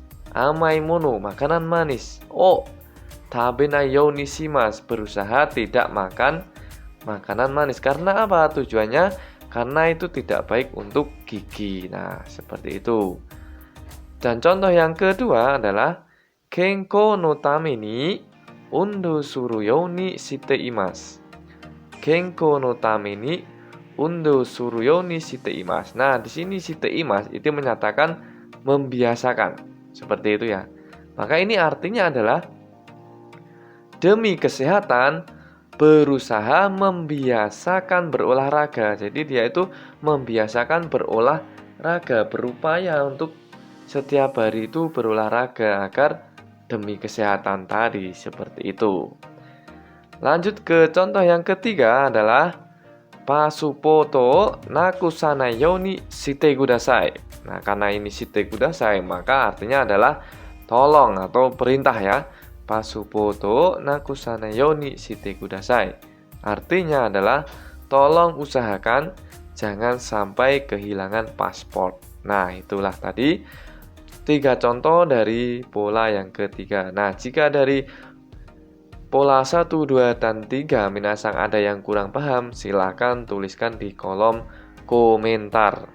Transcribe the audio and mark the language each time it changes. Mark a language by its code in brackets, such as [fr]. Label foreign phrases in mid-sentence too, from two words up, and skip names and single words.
[ja] 甘いもの, [id] makanan manis. [ja] Oh, 食べなようにします, [id] berusaha tidak makan makanan manis. Karena apa tujuannya? Karena itu tidak baik untuk gigi. Nah, seperti itu. Dan contoh yang kedua adalah [ja] 健康のために運動するようにしています. 健康のために運動するようにしています. [id] Nah, di sini [ja] しています [id] itu menyatakan membiasakan. Seperti itu ya. Maka ini artinya adalah demi kesehatan berusaha membiasakan berolahraga. Jadi dia itu membiasakan berolahraga, berupaya untuk setiap hari itu berolahraga agar demi kesehatan tadi. Seperti itu. Lanjut ke contoh yang ketiga adalah [ja] パスポートなくさないようにしてください. [id] Nah, karena ini [ja] してください, [id] maka artinya adalah tolong atau perintah ya. [ja] パスポートなくさないようにしてください. [id] Artinya adalah tolong usahakan jangan sampai kehilangan paspor. Nah, itulah tadi 3 contoh dari pola yang ketiga. Nah, jika dari pola 1, 2, dan 3 minasang ada yang kurang paham, silahkan tuliskan di kolom komentar.